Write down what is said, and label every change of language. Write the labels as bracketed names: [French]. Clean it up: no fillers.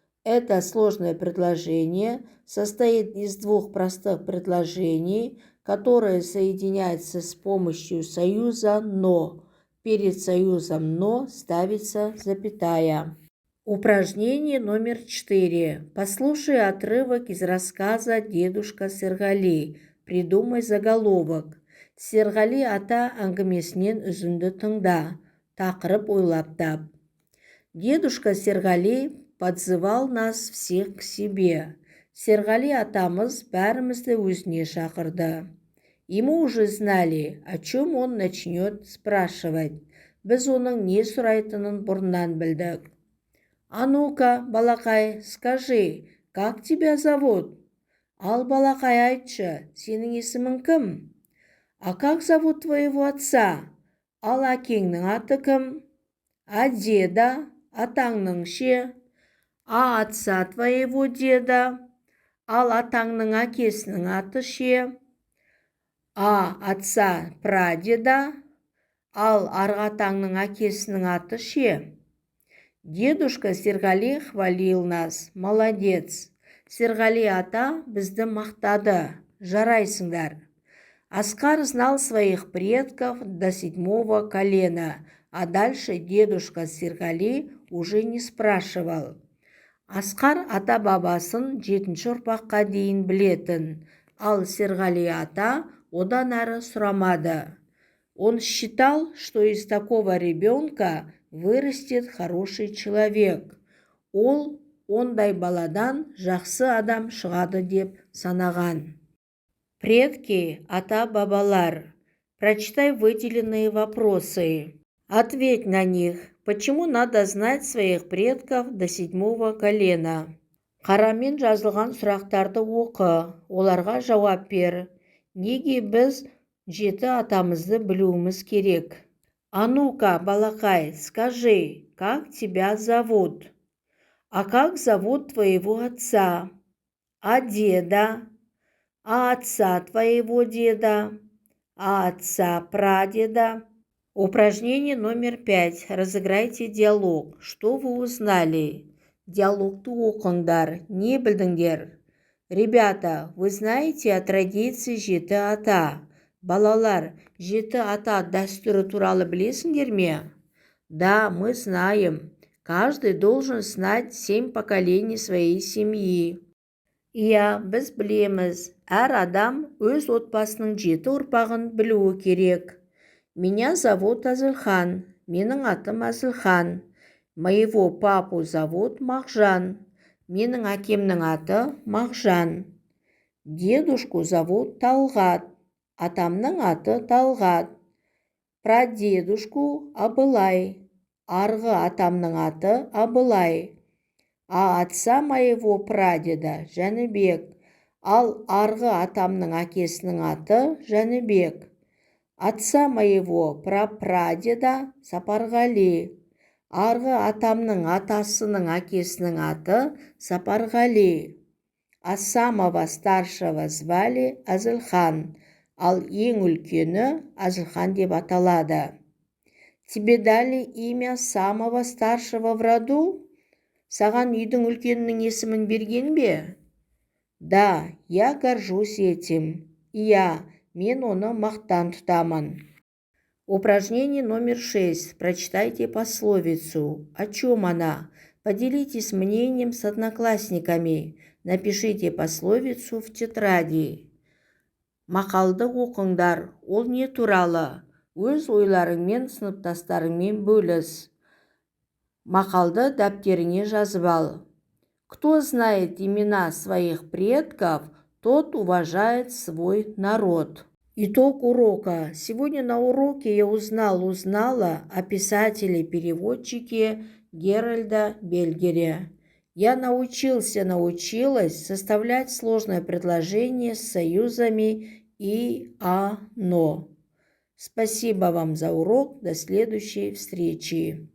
[Russian] Это сложное предложение состоит из двух простых предложений, которые соединяются с помощью союза «но». Перед союзом «но» ставится запятая. Упражнение номер 4. Послушай отрывок из рассказа «Дедушка Сергали». Придумай заголовок. [Kazakh] Сергали ата әңгімесінен үзінді тыңда. Тақырып ойлап тап. [Russian] Дедушка Сергали подзывал нас всех к себе. [Kazakh] Сергали атамыз бәрімізді өзіне шақырды. [Russian] И мы уже знали, о чем он начнет спрашивать. [Kazakh] Біз оның не сұрайтынын бұрыннан білдік. [Russian] А ну-ка, балақай, скажи, как тебя зовут? [Kazakh] Ал, балақай, айтшы, сенің есімің кім? [Russian] А как зовут твоего отца? [Kazakh] Ал, әкеңнің аты кім? [Russian] А деда, [Kazakh] атаңның ше? [Russian] А отца твоего деда? [Kazakh] Ал, атаңның әкесінің аты ше? [Russian] А отца прадеда? [Kazakh] Ал, арғы атаңның әкесінің аты ше? [Russian] Дедушка Сергали хвалил нас. Молодец. [Kazakh] Сергали ата бізді мақтады. Жарайсыңдар. [Russian] Оскар знал своих предков до 7-го колена, а дальше дедушка Сергали уже не спрашивал. [Kazakh] Оскар ата-бабасын 7-ші ұрпаққа дейін білетін, ал Сергали ата одан әрі сұрамады. [Russian] Он считал, что из такого ребенка вырастет хороший человек. [Kazakh] Ол ондай баладан жақсы адам шығады деп санаған. [Russian] Предки, ата-бабалар. Прочитай выделенные вопросы. Ответь на них. Почему надо знать своих предков до 7-го колена? [Kazakh] Қарамен жазылған сұрақтарды оқы. Оларға жауап бер. Неге біз 7 атамызды білуіміз керек? [Russian] А ну-ка, балақай, скажи, как тебя зовут? А как зовут твоего отца? А деда? А отца твоего деда? А отца прадеда? Упражнение номер 5. Разыграйте диалог. Что вы узнали? [Kazakh] Диалогты оқыңдар. Не білдіңдер? [Russian] Ребята, вы знаете о традиции 7 ата? [Kazakh] Балалар, 7 ата дәстүрі туралы білесіңдер ме? [Russian] Да, мы знаем. Каждый должен знать 7 поколений своей семьи. [Kazakh] Иә, біз білеміз. Әр адам өз отбасының 7 ұрпағын білуі керек. [Russian] Меня зовут Азылхан. [Kazakh] Менің атым Азылхан. [Russian] Моего папу зовут Мағжан. [Kazakh] Менің әкемнің аты Мағжан. [Russian] Дедушку зовут Талғат. [Kazakh] Атамның аты Талғат. [Russian] Прадедушку Абылай. [Kazakh] Арғы атамның аты Абылай. [Russian] А отца моего прадеда Жәнібек. [Kazakh] Ал арғы атамның әкесінің аты Жәнібек. [Russian] Отца моего прапрадеда Сапарғали. [Kazakh] Арғы атамның атасының әкесінің аты Сапарғали. [Russian] А самого старшего звали Азылхан. [Kazakh] Ал ең үлкені Азылхан деп аталады. [Russian] Тебе дали имя самого старшего в роду? [Kazakh] Саған үйдің үлкенінің есімін берген бе? [Russian] Да, я горжусь этим. [Kazakh] Иә, мен оны мақтан тұтамын. [Russian] Упражнение номер 6. Прочитайте пословицу. О чем она? Поделитесь мнением с одноклассниками. Напишите пословицу в тетради. [Kazakh] Мақалды оқыңдар. Ол не туралы? Өз ойларыңмен сыныптастарыңмен бөліс. Мақалды дәптеріңе жазып ал. [Russian] Кто знает имена своих предков, тот уважает свой народ. Итог урока. Сегодня на уроке я узнала о писателе-переводчике Геральда Бельгере. Я научилась составлять сложное предложение с союзами и, а, но. Спасибо вам за урок. До следующей встречи.